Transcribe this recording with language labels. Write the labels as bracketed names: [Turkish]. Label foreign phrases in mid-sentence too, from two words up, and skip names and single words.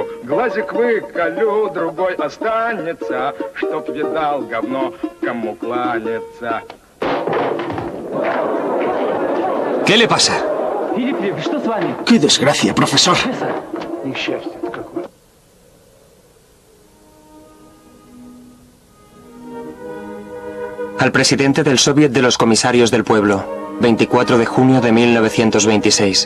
[Russian] Глазик выколю, другой останется, чтоб видал говно, кому кланяться. [Spanish] ¿Qué le pasa? ¡Qué desgracia, profesor! Al presidente del Soviet de los Comisarios del Pueblo, 24 de junio de 1926.